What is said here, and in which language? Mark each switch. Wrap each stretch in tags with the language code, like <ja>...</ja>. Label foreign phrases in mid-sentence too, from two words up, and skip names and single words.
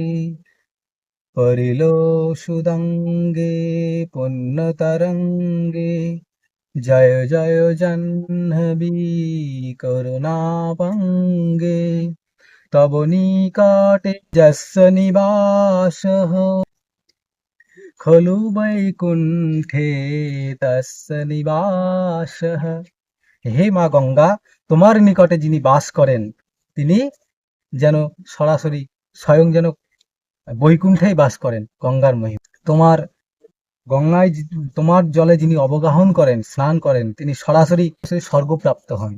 <sa>परिलोषुदङ्गे पुण्यतरङ्गे जय जय जाह्नवी करुणापङ्गे तव निकटे यस्य निवासः खलु वैकुण्ठे तस्य निवासः।</sa> <bn>হে মা গঙ্গা, তোমার নিকটে যিনি বাস করেন তিনি যেন সরাসরি স্বয়ং যেন বৈকুণ্ঠেই বাস করেন। গঙ্গার মহিমা, তোমার গঙ্গায় তোমার জলে যিনি অবগাহন করেন, স্নান করেন, তিনি সরাসরি স্বর্গপ্রাপ্ত হন।</bn>